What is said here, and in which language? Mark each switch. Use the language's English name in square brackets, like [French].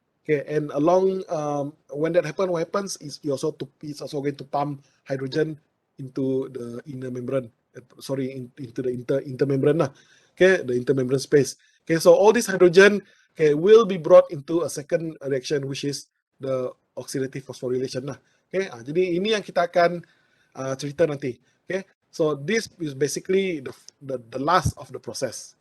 [English] Okay, and along when that happens, what happens is it's also going to pump hydrogen into the inner membrane. Into the intermembrane lah. Okay, the intermembrane space. Okay, so all this hydrogen will be brought into a second reaction, which is the oxidative phosphorylation lah. [Malay] Okay, jadi ini yang kita akan cerita nanti. [English] Okay, so this is basically the last of the process.